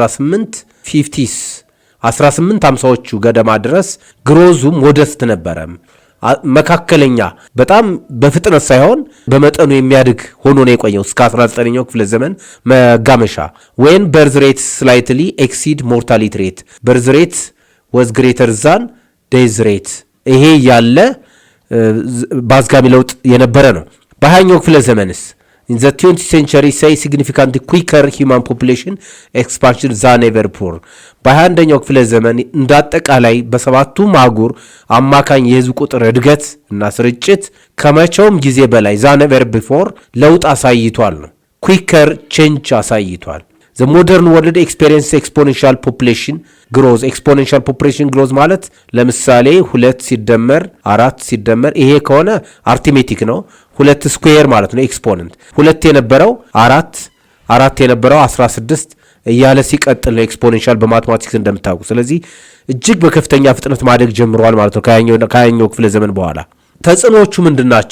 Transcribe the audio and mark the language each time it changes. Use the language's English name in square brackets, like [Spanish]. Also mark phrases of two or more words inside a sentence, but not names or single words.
[Amharic] 1850ስ 1850ዎቹ ገደማ ድረስ [English] growth modest [Amharic] ነበረ። መካከለኛ በጣም በፍጥነት ሳይሆን በመጠኑ የሚያድግ ሆኖ ነው የቆየው እስከ 19ኛው ክፍለ ዘመን መጋመሻ። [English] when birth rate slightly exceed mortality rate birth rate was greater than death rate [Amharic] ይሄ ያለ በአዝጋሚ ለውጥ የነበረ ነው። በ20ኛው ክፍለ ዘመንስ [English] in the 20th century say significantly quicker human population expansion than ever before [Amharic] በ21ኛው ክፍለ ዘመን እንዳጠቃላይ በሰባቱም አህጉር አማካኝ የህዝብ ቁጥር እድገት እና ስርጭት ከመቼውም ጊዜ በላይ [English] than ever before [Amharic] ለውጥ አሳይቷል ነው። [English] quicker change [Amharic] አሳይቷል። [English] the modern world experience exponential population growth exponential population growth [Amharic] ማለት ለምሳሌ 2 ሲደመር 4 ሲደመር ይሄ ከሆነ አርቲሜቲክ ነው። 2 ስኩዌር ማለት ነው ኤክስፖነንት 2 የነበረው 4 የነበረው 16 እያለ ሲቀጥል ነው ኤክስፖኔንሻል በማትማቲክስ እንደምታውቁ። ስለዚህ እጅግ በከፍተኛ ፍጥነት ማደግ ጀምሯል ማለት ነው ከያኛው ክፍለ ዘመን በኋላ። ተጽዕኖዎቹ ምንድናቸው?